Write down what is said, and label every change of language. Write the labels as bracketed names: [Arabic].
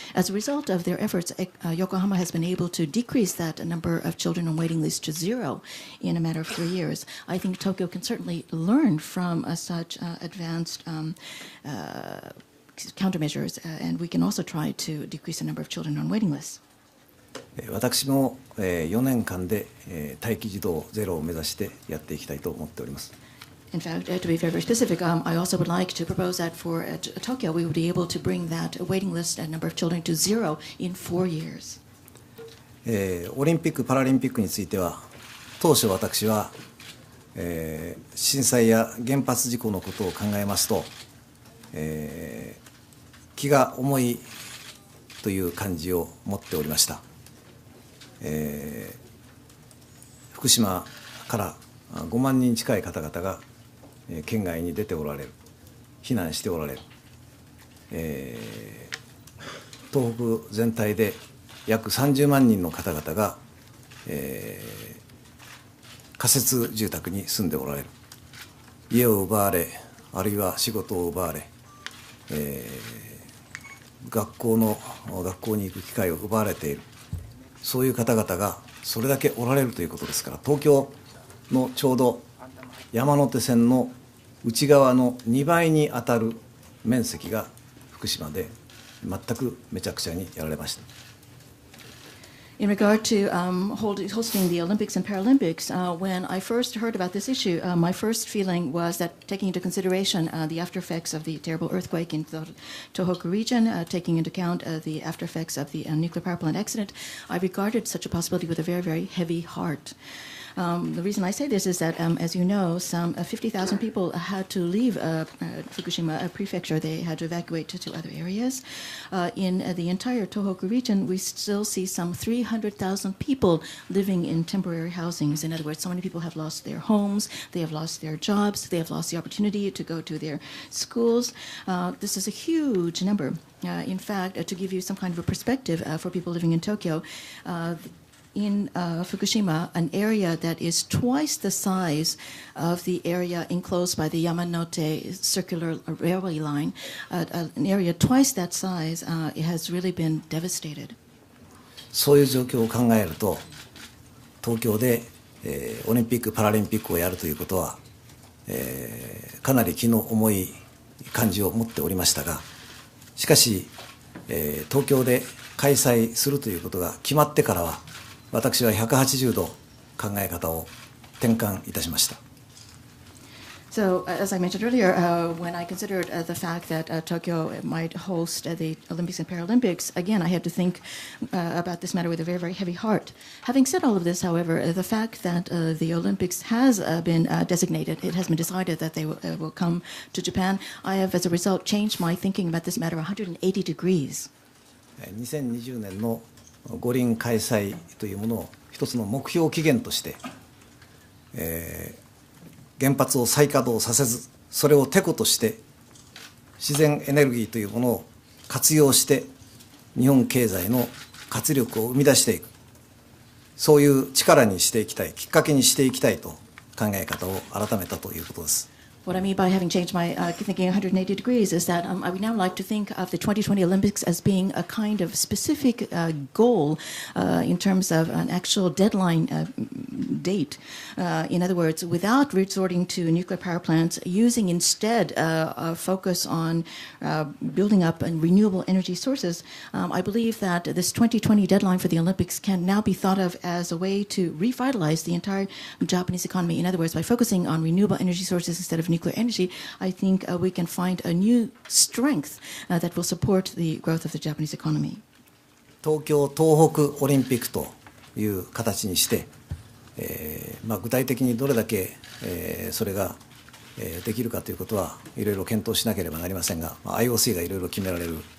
[English] As a result of their efforts, Yokohama has been able to decrease that number of children on waiting lists to 0 in a matter of 3 years. I think Tokyo can certainly learn from such advanced countermeasures, and we can also try to decrease the number of children on waiting lists. [Japanese] 私も4年間で待機児童ゼロを目指してやっていきたいと思っております。 [English] In fact, to be very, very specific, I also would like to propose that for Tokyo, we would be able to bring that waiting list and number of children to 0 in 4 years. [Japanese] オリンピック・パラリンピックについては、当初私は、震災や原発事故のことを考えますと、気が重いという感じを持っておりました。福島から5万人近い方々が県外に出ておられる、避難しておられる、東北全体で約30万人の方々が、仮設住宅に住んでおられる、家を奪われ、あるいは仕事を奪われ、学校に行く機会を奪われている、そういう方々がそれだけおられるということですから、東京のちょうど山手線の内側の2倍に当たる面積が福島で全くめちゃくちゃにやられました。 [English] In regard to hosting the Olympics and Paralympics, when I first heard about this issue, my first feeling was that taking into consideration the after effects of the terrible earthquake in the Tohoku region, taking into account the after effects of the nuclear power plant accident, I regarded such a possibility with a very, very heavy heart. The reason I say this is that, as you know, some 50,000 people had to leave Fukushima prefecture. They had to evacuate to other areas. In the entire Tohoku region, we still see some 300,000 people living in temporary housings. In other words, so many people have lost their homes, they have lost their jobs, they have lost the opportunity to go to their schools. This is a huge number. In fact, to give you some kind of a perspective for people living in Tokyo, in Fukushima, an area that is twice the size of the area enclosed by the Yamanote circular railway line, an area twice that size, it has really been devastated. [Japanese] そういう状況を考えると、東京で、オリンピック・パラリンピックをやるということは、かなり気の重い感じを持っておりましたが、しかし、東京で開催するということが決まってからは、私は180度考え方を転換いたしました。 [English] So, as I mentioned earlier, when I considered the fact that Tokyo might host the Olympics and Paralympics, again, I had to think about this matter with a very, very heavy heart. Having said all of this, however, the fact that the Olympics has been designated, it has been decided that they will come to Japan, I have, as a result, changed my thinking about this matter 180 degrees. [Japanese] 2020年の五輪開催というものを一つの目標期限として、原発を再稼働させず、それをてことして自然エネルギーというものを活用して日本経済の活力を生み出していく、そういう力にしていきたい、きっかけにしていきたいと考え方を改めたということです。 [English] What I mean by having changed my thinking 180 degrees is that I would now like to think of the 2020 Olympics as being a kind of specific goal in terms of an actual deadline date. In other words, without resorting to nuclear power plants, using instead a focus on building up renewable energy sources, I believe that this 2020 deadline for the Olympics can now be thought of as a way to revitalize the entire Japanese economy. In other words, by focusing on renewable energy sources instead of nuclear energy, I think we can find a new strength that will support the growth of the Japanese economy. [Japanese] 東京東北オリンピックという形にして、具体的にどれだけ、それが、できるかということはいろいろ検討しなければなりませんが、IOC がいろいろ決められる